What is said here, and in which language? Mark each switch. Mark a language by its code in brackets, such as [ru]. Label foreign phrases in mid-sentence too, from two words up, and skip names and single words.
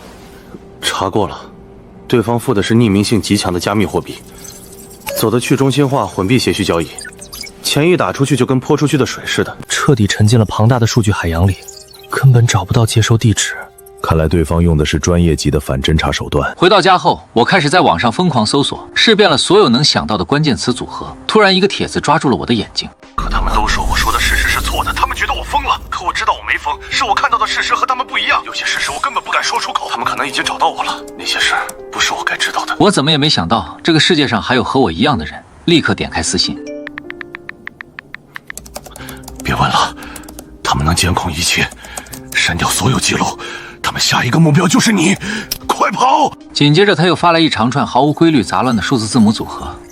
[zh] 查過了，對方付的是匿名性極強的加密貨幣，走的去中心化混幣協議交易。錢一打出去就跟潑出去的水似的，徹底沉進了龐大的數據海洋裡，根本找不到接收地址。看來對方用的是專業級的反偵查手段。回到家後，我開始在網上瘋狂搜索，試遍了所有能想到的關鍵詞組合。突然，一個帖子抓住了我的眼睛。可他們都說我說的事實是錯的，他們覺得我瘋了。可我知道我沒瘋，是我看到的事實和他們不一樣。有些事實我根本不敢說出口，他們可能已經找到我了。那些事不是我該知道的。我怎麼也沒想到，這個世界上還有和我一樣的人。立刻點開私信。別問了，他們能監控一切，刪掉所有記錄。他們下一個目標就是你，快跑！緊接着他又發來一長串毫無規律、雜亂的數字字母組合。